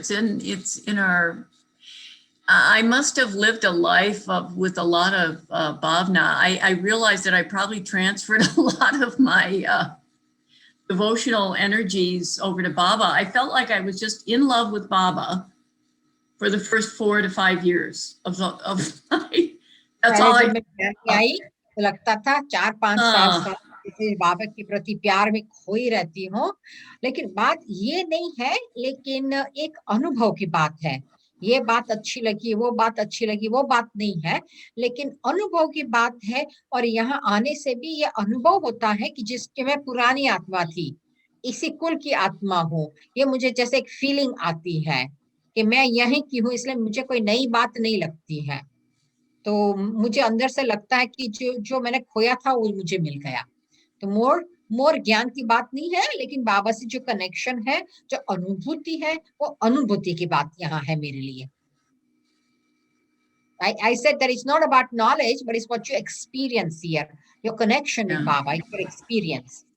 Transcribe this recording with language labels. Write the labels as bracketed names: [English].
[English] It's in our, I must have lived a life with a lot of bhavna. I realized that I probably transferred a lot of my devotional energies over to Baba. I felt like I was just in love with Baba for the first 4 to 5 years of my, that's all I [Hindi] तो लगता था 4-5 साल बाबा के प्रति प्यार में खोई रहती हूँ, लेकिन बात ये नहीं है, लेकिन एक अनुभव की बात है। ये बात अच्छी लगी, वो बात अच्छी लगी, वो बात नहीं है, लेकिन अनुभव की बात है। और यहाँ आने से भी ये अनुभव होता है कि जिसके मैं पुरानी आत्मा थी, इसी कुल की आत्मा हूँ। ये मुझे जैसे एक फीलिंग आती है कि मैं यहीं की हूँ, इसलिए मुझे कोई नई बात नहीं लगती है। तो मुझे अंदर से लगता है कि जो मैंने खोया था वो मुझे मिल गया। तो मोर ज्ञान की बात नहीं है, लेकिन बाबा से जो कनेक्शन है, जो अनुभूति है, वो अनुभूति की बात यहाँ है मेरे लिए। [English] I said that it's not about knowledge, but it's what you experience here. Your connection with Baba, your experience.